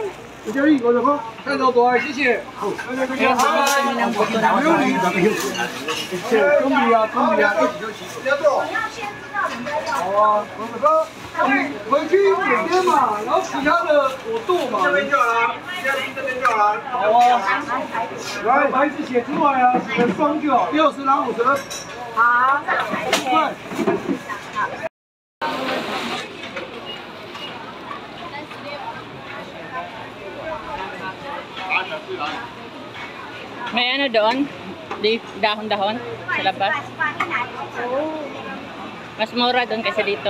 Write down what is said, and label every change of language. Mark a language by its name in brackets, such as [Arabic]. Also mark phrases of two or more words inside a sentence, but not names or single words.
[Chinese] 看到多少？谢谢。 [Filipino] Kaya bumili kami ng buto ng karne. [Chinese] 中比啊，中比啊，一起就齐。好啊，回去一点点嘛，然后其他的我剁嘛。这边就好了，这边就好了。好啊，来牌子写出来啊，写个双就好，60拿50。好，快。 [Filipino] May ano doon? Dahon-dahon sa labas. Mas mura doon kaysa dito.